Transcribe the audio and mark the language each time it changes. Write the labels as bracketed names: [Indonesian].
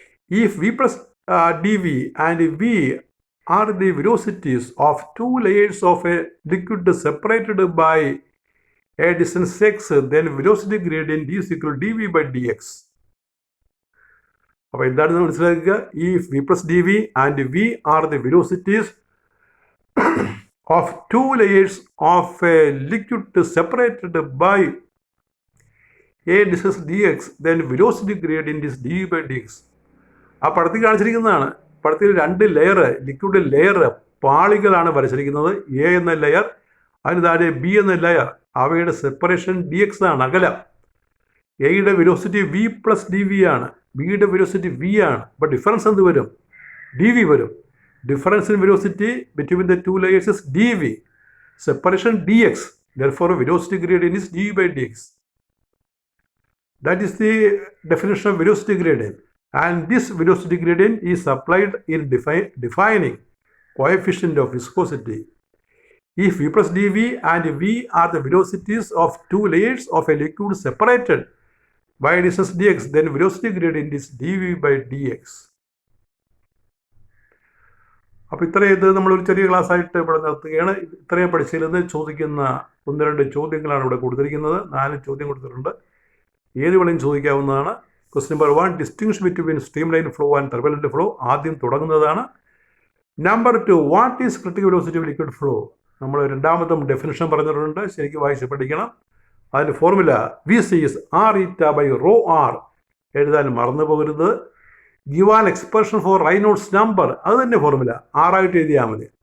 [English] If v plus d v and v are the velocities of two layers of a liquid separated by a distance x, then velocity gradient is equal d v by d x. [Malayalam] അപ്പോൾ എന്താണെന്ന് മനസ്സിലാക്കുക. [English] ഈ v plus d v and v are the velocities of two layers of a liquid separated by A discuss dx, then velocity gradient is dv by dx. [Malayalam] ആ പടത്തിൽ കാണിച്ചിരിക്കുന്നതാണ്. പടത്തിൽ 2 layer, liquid layer പാളികളാണ് വരച്ചിരിക്കുന്നത്. A എന്ന layer, അതിന് താഴെ B എന്ന layer. അവയുടെ separation D X ആണ്, അകലം. എയുടെ velocity V plus D V ആണ്, ബിയുടെ വെലോസിറ്റി വി ആണ്. അപ്പോൾ ഡിഫറൻസ് എന്ത് വരും? ഡി വി വരും. [English] Difference in velocity between the 2 layers is dv. Separation dx. Therefore, velocity gradient is dv by dx. That is the definition of velocity gradient. And this velocity gradient is applied in defining coefficient of viscosity. If v plus dv and v are the velocities of 2 layers of a liquid separated by distance dx, then velocity gradient is dv by dx. [Malayalam] അപ്പോൾ ഇത്രയും ഇത് നമ്മളൊരു ചെറിയ ക്ലാസ്സായിട്ട് ഇവിടെ നിർത്തുകയാണ്. ഇത്രയും പഠിച്ചതിൽ നിന്ന് ചോദിക്കുന്ന 1-2 ചോദ്യങ്ങളാണ് ഇവിടെ കൊടുത്തിരിക്കുന്നത്. 4 ചോദ്യം കൊടുത്തിട്ടുണ്ട്. ഏത് വേണമെങ്കിലും ചോദിക്കാവുന്നതാണ്. [English] Question number 1, distinguish between stream line flow and turbulent flow. [Malayalam] ആദ്യം തുടങ്ങുന്നതാണ്. [English] Number 2, what is critical velocity of liquid flow. [Malayalam] നമ്മൾ രണ്ടാമതും ഡെഫിനിഷൻ പറഞ്ഞിട്ടുണ്ട്, ശരിക്കും വായിച്ച് പഠിക്കണം. അതിൻ്റെ formula [English] VC is R eta by rho r. [Malayalam] എഴുതാൻ മറന്നു പോകരുത്. [English] give an expression for Reynolds number, [Malayalam] അത് തന്നെ ഫോർമുല, ആറായിട്ട് എഴുതിയാൽ മതി.